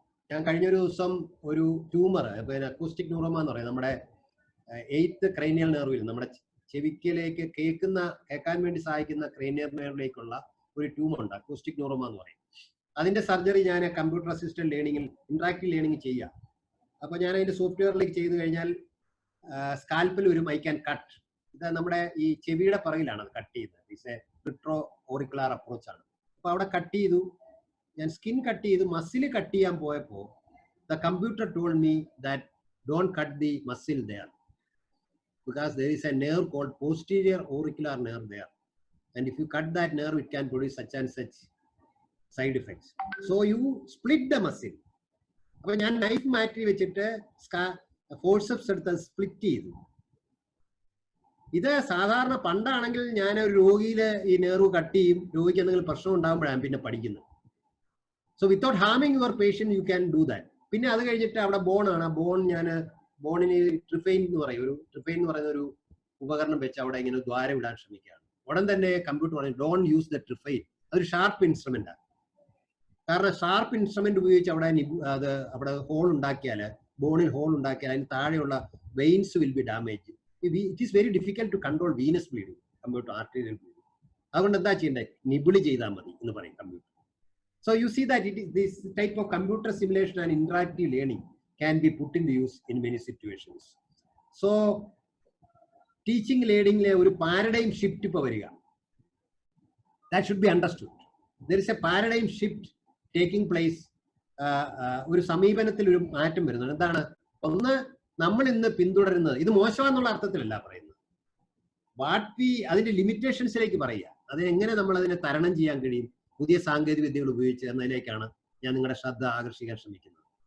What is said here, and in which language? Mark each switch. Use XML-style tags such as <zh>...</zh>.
<ml>ഞാൻ കഴിഞ്ഞൊരു ദിവസം ഒരു ട്യൂമർ, പിന്നെ അക്കൂസ്റ്റിക് ന്യൂറോമ എന്ന് പറയും, നമ്മുടെ 8th ക്രൈനിയൽ നെർവിൽ, നമ്മുടെ ചെവിക്കിലേക്ക് കേൾക്കാൻ വേണ്ടി സഹായിക്കുന്ന ക്രൈനിയൽ നെർവിലേക്കുള്ള ഒരു ട്യൂമർ ഉണ്ട്, അക്കൂസ്റ്റിക് ന്യൂറോമ എന്ന് പറയും. അതിന്റെ സർജറി ഞാൻ കമ്പ്യൂട്ടർ അസിസ്റ്റന്റ് ലേണിംഗിൽ ഇന്ററാക്റ്റീവ് ലേണിംഗ് ചെയ്യാം. അപ്പൊ ഞാൻ അതിന്റെ സോഫ്റ്റ്വെയറിലേക്ക് ചെയ്ത് കഴിഞ്ഞാൽ സ്കാൽപ്പിൽ ഒരു</ml> <en>I can cut,</en> <ml>ഇത് നമ്മുടെ ഈ ചെവിയുടെ പിറകിലാണ് അത് കട്ട് ചെയ്യുന്നത്.</ml> <en>It's a retro auricular approach ആണ്.</en> <ml>അപ്പൊ അവിടെ കട്ട് ചെയ്തു, ഞാൻ സ്കിൻ കട്ട് ചെയ്ത് മസിൽ കട്ട് ചെയ്യാൻ പോയപ്പോൾ</ml> <en>The computer told me that don't cut the muscle there because there is a nerve called posterior auricular nerve there, and if you cut that nerve it can produce such and such side effects, so you split the muscle.</en> <ml>അപ്പോൾ ഞാൻ knife മാറ്റി വെച്ചിട്ട് forceps എടുത്ത് split ചെയ്തു. ഇത് സാധാരണ പണ്ടാണെങ്കിൽ ഞാൻ ഒരു രോഗിയിലെ ഈ നെർവ് കട്ട് ചെയ്യും, രോഗിക്ക് എന്തെങ്കിലും പ്രശ്നം ഉണ്ടാകുമ്പോഴാണ് പിന്നെ പഠിക്കുന്നത്.</ml> <en>So without harming your patient you can do that.</en> <ml>പിന്നെ അത് കഴിഞ്ഞിട്ട് അവിടെ ബോണാണ്, ബോണിന് ട്രിഫൈൻ എന്ന് പറയുന്ന ഒരു ഉപകരണം വെച്ച് അവിടെ ഇങ്ങനെ ദ്വാരം ഇടാൻ ശ്രമിക്കുകയാണ്. ഉടൻ തന്നെ കമ്പ്യൂട്ടർ പറയും</ml> <en>don't use the trephine,</en> <ml>അതൊരു ഷാർപ്പ് ഇൻസ്ട്രുമെന്റ് ആണ്. കാരണം ഷാർപ്പ് ഇൻസ്ട്രുമെന്റ് ഉപയോഗിച്ച് അവിടെ ഹോൾ ഉണ്ടാക്കിയാൽ, ബോണിൽ ഹോൾ ഉണ്ടാക്കിയാൽ അതിന് താഴെയുള്ള veins</ml> <en>Will be damage. It is very difficult to control venous bleeding, computer arterial bleeding.</en> <ml>അതുകൊണ്ട് എന്താ ചെയ്യേണ്ടത്, നിബിളി ചെയ്താൽ മതി എന്ന് പറയും computer.</ml> <en>So you see that this type of computer simulation and interactive learning can be put into use in many situations. So teaching learning</en> <ml>le oru</ml> <en>paradigm shift</en> <ml>ipo variga,</ml> <en>that should be understood. There is a paradigm shift taking place.</en> <ml>ഒരു സമീപനത്തിൽ ഒരു മാറ്റം വരുന്നുണ്ട്. എന്താണ്? ഒന്ന്, നമ്മൾ ഇന്ന് പിന്തുടരുന്നത്, ഇത് മോശമാണെന്നുള്ള അർത്ഥത്തിലല്ല പറയുന്നത്, അതിന്റെ ലിമിറ്റേഷൻസിലേക്ക് പറയുക, അതെങ്ങനെ നമ്മൾ അതിനെ തരണം ചെയ്യാൻ കഴിയും പുതിയ സാങ്കേതിക വിദ്യകൾ ഉപയോഗിച്ച് എന്നതിലേക്കാണ് ഞാൻ നിങ്ങളുടെ ശ്രദ്ധ ആകർഷിക്കാൻ ശ്രമിക്കുന്നത്.</ml>